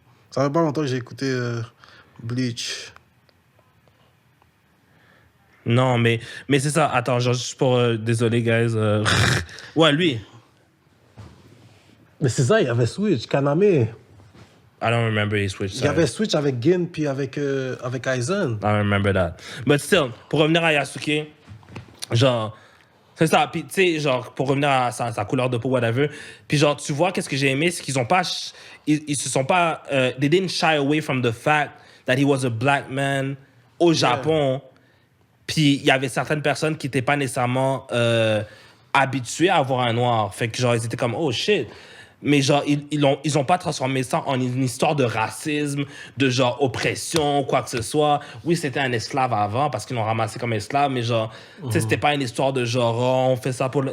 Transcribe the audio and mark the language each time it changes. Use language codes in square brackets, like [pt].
[fr] Ça fait pas longtemps que j'ai écouté Bleach. Non, mais c'est ça. Attends, genre, juste pour... désolé, guys. Ouais, lui. Mais c'est ça, il avait switch. Kaname. [en] I don't remember he switched. [fr] Il avait switch avec Gin puis avec Aizen. [en] I don't remember that. [fr] But still, pour revenir à Yasuke, genre... C'est ça. Puis, tu sais, genre, pour revenir à sa couleur de peau, whatever. Puis, genre, tu vois, qu'est-ce que j'ai aimé, c'est qu'ils ont pas... Ils se sont pas... [en] they didn't shy away from the fact that he was a black man [fr] au Japon. Puis, il y avait certaines personnes qui n'étaient pas nécessairement habituées à avoir un noir. Fait que, genre, ils étaient comme, oh, shit. Mais, genre, ils ont pas transformé ça en une histoire de racisme, de, genre, oppression, quoi que ce soit. Oui, c'était un esclave avant, parce qu'ils l'ont ramassé comme esclave, mais, genre, tu sais, c'était pas une histoire de, genre, oh, on fait ça pour le...